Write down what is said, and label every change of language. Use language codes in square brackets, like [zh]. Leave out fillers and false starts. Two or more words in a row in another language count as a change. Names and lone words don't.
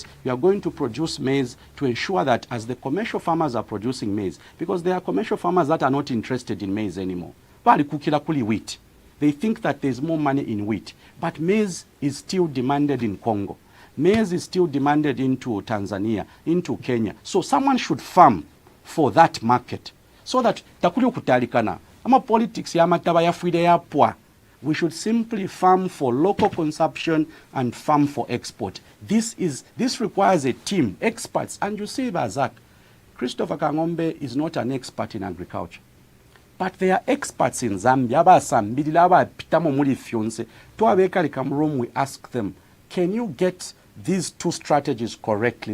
[en] You are going to produce maize to ensure that as the commercial farmers are producing maize, because there are commercial farmers that are not interested in maize anymore. Wheat. They think that there's more money in wheat. But maize is still demanded in Congo. Maize is still demanded into Tanzania, into Kenya. So someone should farm for that market. So that [bem] takuli kutalikana. Ama politics ya mataba ya fuide ya poa. [en] We should simply farm for local consumption and farm for export. This requires a team, experts. And you see, Bazak, Christopher Kangombe is not an expert in agriculture. But there are experts in Zambia. We ask them, can you get these two strategies correctly?